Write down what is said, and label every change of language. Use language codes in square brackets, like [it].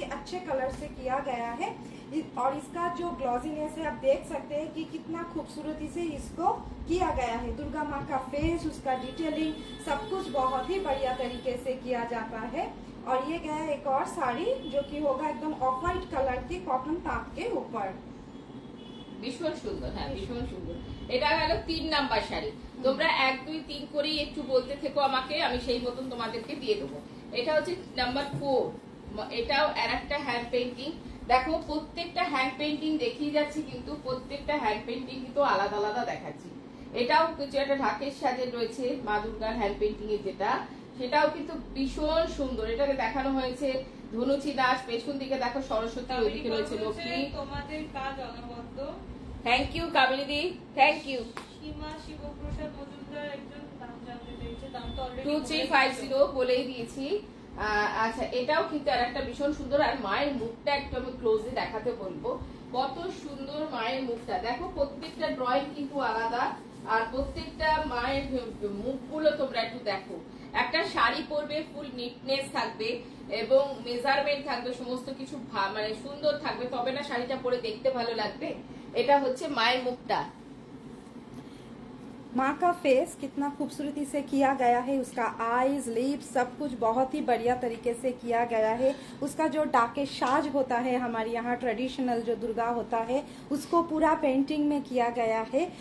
[hi] ही अच्छे कलर से किया गया है और इसका जो ग्लॉजीनेस है आप देख सकते हैं कि कितना खूबसूरती से इसको किया गया है। दुर्गा माँ का फेस, उसका डिटेलिंग सब कुछ बहुत ही बढ़िया तरीके से किया जाता है। और ये गया एक और साड़ी जो कि होगा एकदम ऑफ व्हाइट कलर की कॉटन ताप के ऊपर। [bn] ভীষণ সুন্দর, হ্যাঁ ভীষণ সুন্দর। এটা গেল 3 নাম্বার শাড়ি। তোমরা 1 2 3 করেই একটু বলতে থেকো আমাকে, আমি সেই মতন তোমাদেরকে দিয়ে দেবো। এটা হচ্ছে নাম্বার 4। এটাও আরেকটা হ্যান্ড পেইন্টিং। দেখো প্রত্যেকটা হ্যান্ড পেইন্টিং দেখিয়ে যাচ্ছি, কিন্তু প্রত্যেকটা হ্যান্ড পেইন্টিং কিন্তু আলাদা আলাদা দেখাচ্ছি। এটাও কিছু একটা ঢাকের সাজে রয়েছে মা দুর্গার হ্যান্ড পেইন্টিং এর যেটা, সেটাও কিন্তু ভীষণ সুন্দর। এটাকে দেখানো হয়েছে ধনুচি দাস, পেছন দিকে দেখো সরস্বতী, ওইদিকে রয়েছে লক্ষ্মী। তোমাদের কাজ অনবদ্য। Thank you Kaveri the, thank you. সীমা শিবপ্রসাদ মজুমদার একজন দাম জানতে চাইছে, দামটা অলরেডি 2350 বলেই দিয়েছি। আচ্ছা, এটাও কিন্তু আর একটা ভীষণ সুন্দর। আর মায়ের মুখটা একটু আমি ক্লোজে দেখাতে বলবো, কত সুন্দর মায়ের মুখটা। দেখো প্রত্যেকটা ড্রয়িং কিন্তু আলাদা, আর প্রত্যেকটা মায়ের মুখগুলো তোমরা একটু দেখো। একটা শাড়ি পরবে, ফুল নিটনেস থাকবে এবং মেজারমেন্ট থাকবে, সমস্ত কিছু মানে সুন্দর থাকবে, তবে না শাড়িটা পরে দেখতে ভালো লাগবে। এটা হচ্ছে মায়ের মুখটা। [hi] माँ का फेस कितना खूबसूरती से किया गया है, उसका आईज, लिप्स सब कुछ बहुत ही बढ़िया तरीके से किया गया है। उसका जो डाके साज होता है हमारे यहाँ ट्रेडिशनल जो दुर्गा होता है, उसको पूरा पेंटिंग में किया गया है।